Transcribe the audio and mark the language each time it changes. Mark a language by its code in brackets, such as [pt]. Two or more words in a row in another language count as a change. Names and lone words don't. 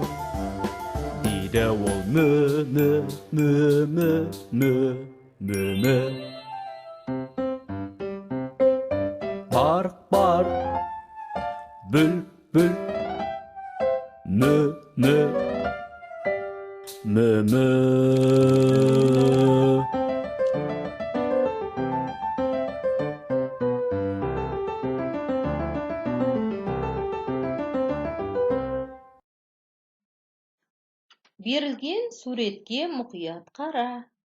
[kk] Дейді ол мө, мө, мө, мө, мө, мө, мө. Бар, бар, бүл, бүл, мө, мө, мө, мө. Берілген суретке мұқият қара.